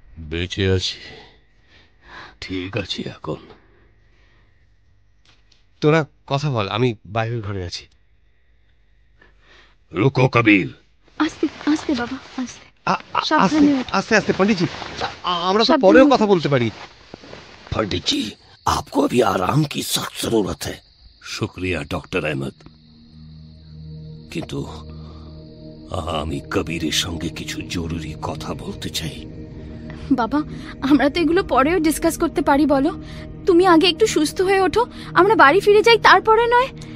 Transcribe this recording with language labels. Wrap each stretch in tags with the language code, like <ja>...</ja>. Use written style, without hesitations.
<bn>বেঁচে আছি, ঠিক আছি এখন। তোরা কথা বল, আমি বাইরের ঘরে আছি। রুকো কবির। আস্তে আস্তে বাবা, আস্তে আস্তে আস্তে पंडित जी, আমরা তো পরেও কথা বলতে পারি।</bn> <hi>पंडित जी आपको अभी आराम की सख्त जरूरत है। शुक्रिया</hi> <bn>डॉक्टर अहमद, কিন্তু আমি কবিরের সঙ্গে কিছু জরুরি কথা বলতে চাই। বাবা আমরা তো এগুলো পরেও ডিসকাস করতে পারি, বলো। তুমি আগে একটু সুস্থ হয়ে ওঠো, আমরা বাড়ি ফিরে যাই, তারপরে নয়?</bn>